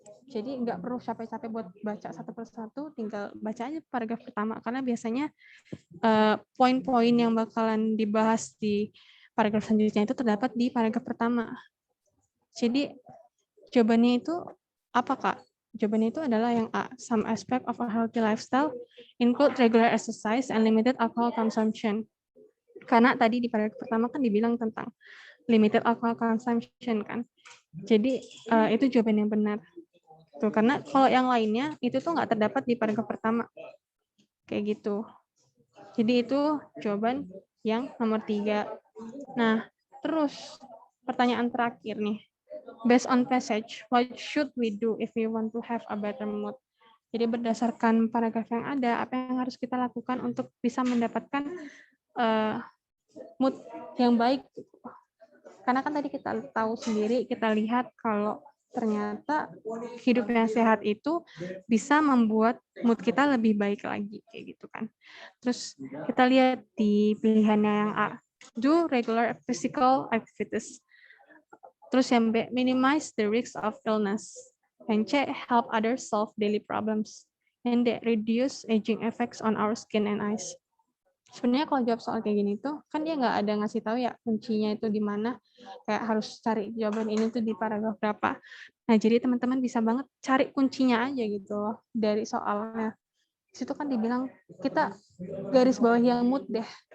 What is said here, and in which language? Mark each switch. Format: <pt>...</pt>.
<id>Jadi nggak perlu capek-capek buat baca satu persatu, tinggal baca aja paragraf pertama, karena biasanya poin-poin yang bakalan dibahas di paragraf selanjutnya itu terdapat di paragraf pertama. Jadi jawabannya itu apa, Kak? Jawabannya itu adalah yang A.</id> <en>Some aspect of a healthy lifestyle include regular exercise and limited alcohol consumption.</en> <id>Karena tadi di paragraf pertama kan dibilang tentang</id> <en>limited alcohol consumption</en> <id>kan. Jadi itu jawaban yang benar. Tuh, karena kalau yang lainnya itu tuh nggak terdapat di paragraf pertama. Kayak gitu. Jadi itu jawaban yang nomor 3. Nah, terus pertanyaan terakhir nih.</id> <en>Based on passage, what should we do if we want to have a better mood?</en> <id>Jadi berdasarkan paragraf yang ada, apa yang harus kita lakukan untuk bisa mendapatkan mood yang baik? Karena kan tadi kita tahu sendiri, kita lihat kalau ternyata hidup yang sehat itu bisa membuat mood kita lebih baik lagi, kayak gitu kan. Terus kita lihat di pilihannya yang A,</id> <en>do regular physical activities.</en> <id>Terus yang B,</id> <en>minimize the risk of illness.</en> <id>Yang C,</id> <en>help others solve daily problems. And D, reduce aging effects on our skin and eyes.</en> <id>Sebenarnya kalau jawab soal kayak gini tuh, kan dia nggak ada ngasih tahu ya kuncinya itu di mana. Kayak harus cari jawaban ini tuh di paragraf berapa. Nah, jadi teman-teman bisa banget cari kuncinya aja gitu loh dari soalnya. Di situ kan dibilang kita garis bawah yang mood deh.</id>